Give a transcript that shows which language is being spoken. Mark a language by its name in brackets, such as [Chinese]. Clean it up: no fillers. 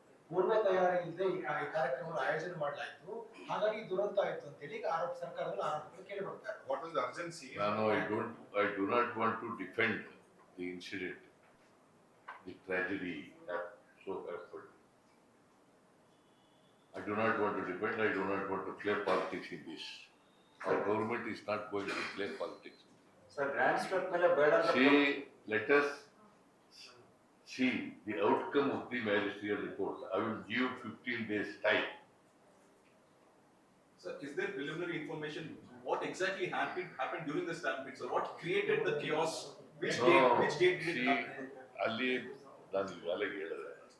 [Kannada] ಪೂರ್ವ ತಯಾರಿ ಇಲ್ಲದೆ ಈ ಕಾರ್ಯಕ್ರಮ ಆಯೋಜನೆ ಮಾಡಲಾಯಿತು, ಹಾಗಾಗಿ ದುರಂತ ಆಯಿತು ಅಂತ ಹೇಳಿ ಆರೋಪ ಸರ್ಕಾರದಲ್ಲಿ ಆರೋಪಗಳು ಕೇಳಿ ಬರ್ತಾರೆ. [English] What is the urgency? [Kannada] ನಾನು [English] I do not want to defend the incident, the tragedy that so happened. I do not want to defend. I do not want to play politics in this. Our government is not going to play politics. [Kannada] Sir grand step ಮೇಲೆ ಬೇಡ. [English] Let us see the outcome of the magisterial report. I will give 15 days time. Sir, is there preliminary information? What exactly happened during the stampede? So, what created the chaos? Which gate did it happen? [Kannada] Ali, ನಾನು ಈಗಾಗಲೇ ಹೇಳಿದೆ.